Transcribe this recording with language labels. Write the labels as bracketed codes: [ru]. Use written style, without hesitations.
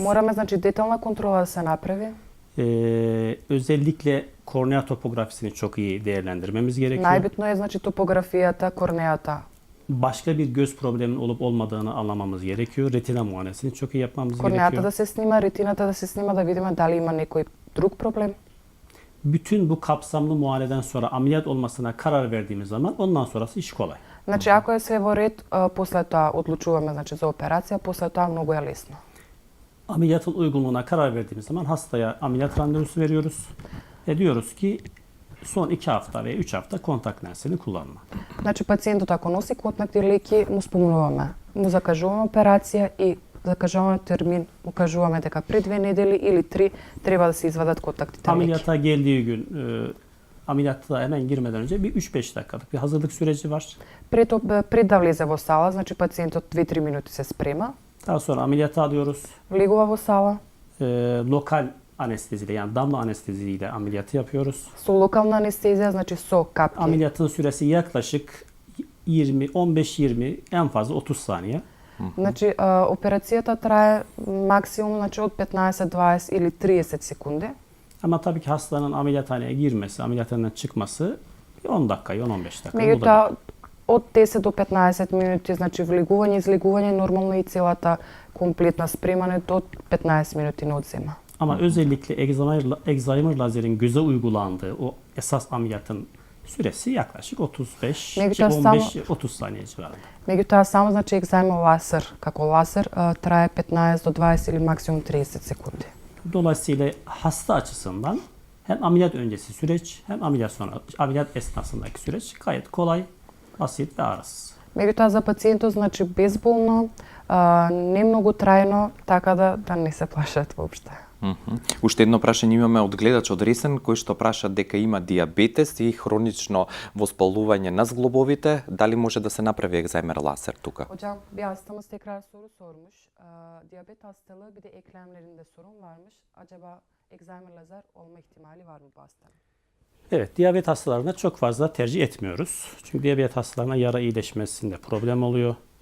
[mk] Мораме значи детална контрола да се направи. [tr] Özellikle kornea topografisini çok iyi değerlendirmemiz gerekiyor. [mk] Најбитно е значи топографијата, корнеата. [tr] Başka bir göz probleminin olup olmadığını anlamamız gerekiyor. Retina muayenesini çok iyi yapmamız [mk] Корнеата [tr] gerekiyor. [mk] да се снима, ретината да се снима да видиме дали има некој друг проблем. [tr] Bütün bu kapsamlı muayeneden sonra ameliyat olmasına karar verdiğimiz zaman ondan sonrası iş kolay. [mk] Значи ако е све во ред, после тоа одлучуваме значи за операција, после тоа многу е лесно. [tr] Ameliyatın uygunluğuna karar verdiğimiz zaman hastaya ameliyat randevusu veriyoruz. Ve diyoruz ki son 2 hafta veya 3 hafta kontak lensini kullanma. [mk] Значи пациентот ако носи контактни леки, му спомнуваме, му закажуваме операција и закажуваме термин, му кажуваме дека пред 2 недели или 3 треба да се извадат контактните леки. [tr] Ameliyata geldiği gün ameliyatta hemen girmeden önce bir 3-5 dakikalık bir hazırlık süreci var. [mk] Пред да влезе во сала, значи пациентот 2-3 минути се спрема, [tr] Daha sonra ameliyata alıyoruz. [mk] влегува во сала, [tr] lokal anesteziyle yani damla anesteziyle ameliyatı yapıyoruz. [mk] Со локална анестезија, значи со капки. [tr] Ameliyatın süresi yaklaşık 15-20 en fazla 30 saniye. [mk] Значи, операцијата трае максимум значи, од 15, 20 или 30 секунди. [tr] Ama tabii ki hastanın ameliyathaneye girmesi, ameliyathaneden çıkması 10 dakika, 10-15 dakika. [mk] Меѓутоа, од 10 до 15 минути, значи влегување, излегување, нормално и целата комплетна спремането од 15 минути не одзема. [tr] Ama özellikle Excimer lazerin göze uygulandığı o esas ameliyatın süresi yaklaşık 15-30 saniye civarında. [mk] Меѓутоа, само значи екзајма лазер, како лазер, трае 15 до 20 или максимум 30 секунди. [tr] Dolayısıyla hasta açısından hem ameliyat öncesi süreç hem ameliyat esnasındaki süreç gayet kolay, basit ve ağrısız. [mk] Меѓутоа, за пациентот, значи безболно, не многу трајно, така да не се плашат воопште. Уште едно прашање имаме од гледач од Ресен, кој што праша дека има диабетес и хронично воспалување на зглобовите. Дали може да се направи екзаймер лазер тука? [tr] Hocam bir hastamız tekrar soru sormuş. Diyabet hastalığı bir de eklemlerinde sorun varmış. Acaba egzerme lazer olma ihtimali var mı bu hastanın? Evet, diyabet hastalarına çok fazla tercih etmiyoruz. Çünkü diyabet hastalarına yara iyileşmesinde problem oluyor.